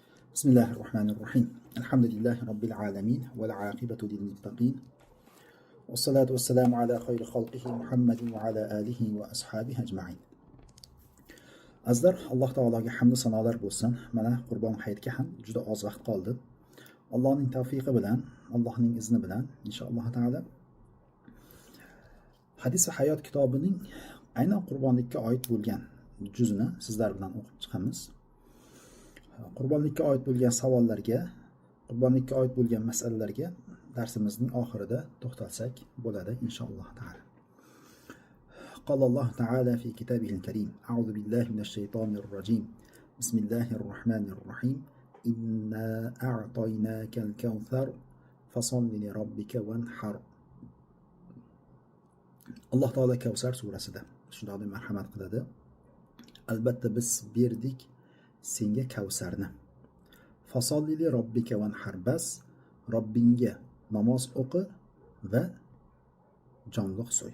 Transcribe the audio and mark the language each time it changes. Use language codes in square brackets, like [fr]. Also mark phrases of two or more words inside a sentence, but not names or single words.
[ar] بسم الله الرحمن الرحيم. الحمد لله رب العالمين والعاقبة للمتقين والصلاة والسلام على خير خلقه محمد وعلى آله وأصحابه أجمعين. [uz] Azizlar, Alloh taologa hamd sanolar bo'lsin. Mana Qurbon hayitga ham juda oz vaqt qoldi. Allohning tavfiqi bilan, Allohning izni bilan [ar] إن شاء الله تعالى [uz] Hadis va hayot kitobining aynan qurbonlikka oid bo'lgan juzini sizlar bilan o'qib chiqamiz. Qurbonlikka oid bo'lgan savollarga, qurbonlikka oid bo'lgan masalalarga darsimizning oxirida to'xtalsak bo'ladi [ar] إن شاء الله تعالى. قال الله تعالى في كتابه الكريم: أعوذ بالله من الشيطان الرجيم بسم الله الرحمن الرحيم إنا أعطيناك الكوثر فصل لربك وانحر. [uz] Alloh taolo Kavsar surasida shunday deb marhamat qiladi: albatta biz berdik senga Kavsarni. [ar] فصل لربك وانحر, [uz] bas Robbingga namoz o'qi va jonliq so'y.